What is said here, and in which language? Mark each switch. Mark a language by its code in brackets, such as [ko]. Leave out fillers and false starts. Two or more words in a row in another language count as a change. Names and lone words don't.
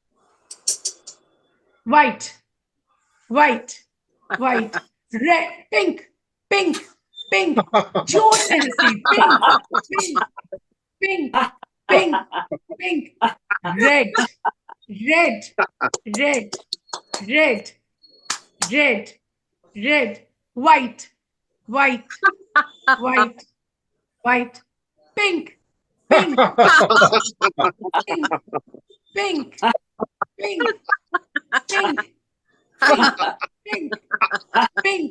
[en] white, white, white, red, pink, pink, pink, [hi] जोर से हंसी, [en] pink, pink, pink, pink, pink, red, red, red, red, red, red, white, white, white, white, pink, pink, pink, pink, pink, pink, pink, pink,